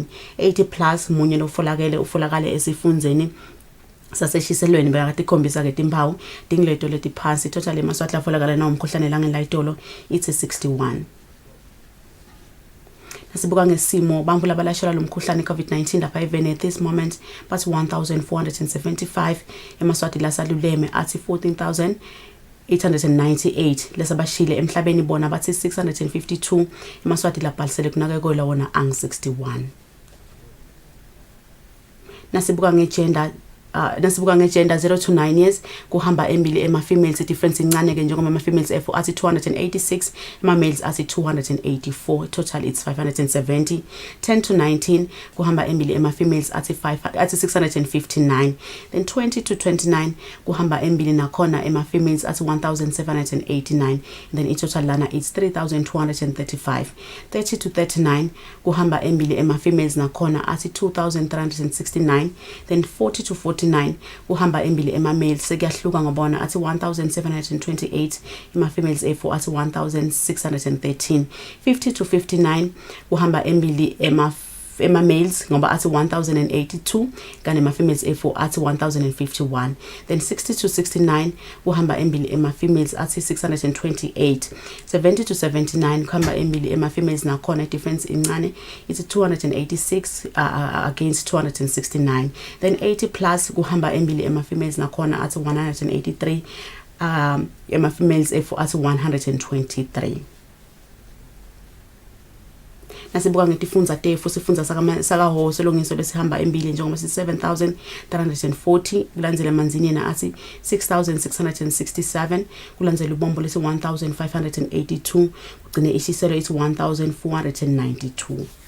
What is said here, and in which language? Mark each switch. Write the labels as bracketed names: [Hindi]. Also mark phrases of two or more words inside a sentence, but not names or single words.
[Swati] 80 plus munye lofolakele ufolakale esifundeni saseshiselweni bayakhombisa ke timpawu tingleto letiphansi. Total emaswati afolakala nomkhuhlane elangeni layitolo ithi 61. Nasibuka ngesimo bantu labalashela lo mkhuhlane i-COVID-19 lapha eVeni [English] at this moment but [Swati] 1475 emaswati lasaluleme athi 14,898 lesabashile emhlabeni bona bathi 652 emaswati labhalisele kunakekelwa wona ang-61. Nasibuka ngegender 0 to 9 years kuhamba embili ema-females difference incane ke njengoba ama-females efo athi 286 ama-males athi 284 [English] total it's [Swati] 570. 10 to 19 kuhamba embili ema-females athi 659. Then 20 to 29 kuhamba embili nakhona ema-females athi 1789. Then i-total lana it's 3235. 30 to 39 kuhamba embili ema-females nakhona athi 2369. Then 40 to 49 kuhamba embili ema-males sekuyahluka ngobona athi 1728 ema-females efo athi 1613. 50 to 59 kuhamba embili ema-males ngoba athi 1082 kanti ema-females efo athi 1051. Then 60 to 69 kuhamba embili ema-females athi 628. 70 to 79 kuhamba embili ema-females nakhona difference incane it's 286 against 269. Then 80 plus kuhamba embili ema-females nakhona athi 183 ema-females efo athi 123. Nasibuka ngetifunza tefu sifunza sakaHho selongiso lesihamba embili njengoba si 7,340 kulandzela Manzini na athi 6,667 kulandzela ubombo lesi 1,582 kugcine ishiselo ithi 1,492.